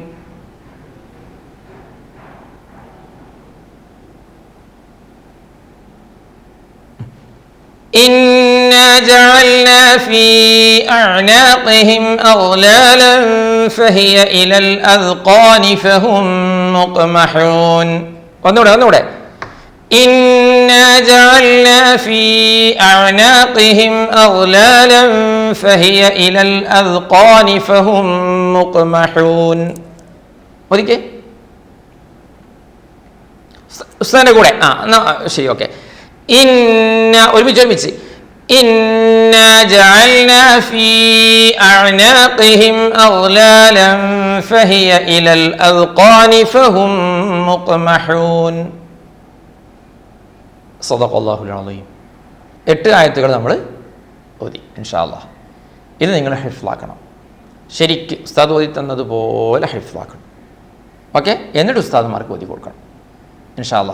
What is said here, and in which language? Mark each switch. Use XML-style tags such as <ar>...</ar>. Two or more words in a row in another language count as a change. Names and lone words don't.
<ar>إنا جعلنا في أعناقهم أغلالا فهي إلى الأذقان فهم مقمحون. ഒന്നുകൂടെ إنا جعلنا في أعناقهم أغلالا فهي إلى الأذقان فهم مقمحون.</ar> <ml>ഒരിക്കൽ ഉസ്താദിന്റെ കൂടെ ശരി ഓക്കെ.</ml> <ar>ഒരുമിച്ച് إنا جعلنا في أعناقهم أغلالا فهي إلى الأذقان فهم مقمحون. صدق الله العظيم.</ar> <ml>8 ആയത്തുകൾ നമ്മൾ ഓതി</ml> <ar>إن شاء الله.</ar> <ml>ഇത് നിങ്ങൾ ഹിഫ്ലാക്കണം, ശരിക്ക് ഉസ്താദ് ഓതി തന്നതുപോലെ ഹിഫ്ലാക്കണം. ഓക്കെ, എന്നിട്ട് ഉസ്താദുമാർക്ക് ഓതി കൊടുക്കണം</ml> <ar>إن شاء الله.</ar>